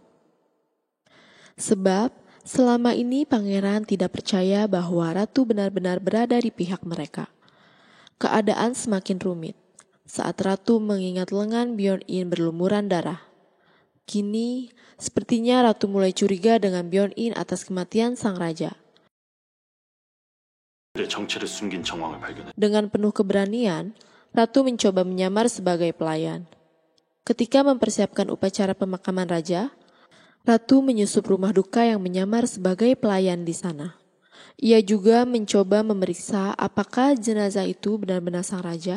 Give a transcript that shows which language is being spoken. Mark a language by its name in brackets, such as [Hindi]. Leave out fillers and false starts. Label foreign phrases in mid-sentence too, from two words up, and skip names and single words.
[Indonesian] Sebab, selama ini pangeran tidak percaya bahwa ratu benar-benar berada di pihak mereka. Keadaan semakin rumit saat ratu mengingat lengan Byun-in berlumuran darah. Kini, sepertinya ratu mulai curiga dengan Byun-in atas kematian sang raja. [Korean] 정체를 숨긴 정황을 발견해 [Indonesian] Dengan penuh keberanian, ratu mencoba menyamar sebagai pelayan. Ketika mempersiapkan upacara pemakaman raja, ratu menyusup rumah duka yang menyamar sebagai pelayan di sana. Ia juga mencoba memeriksa apakah jenazah itu benar-benar sang raja.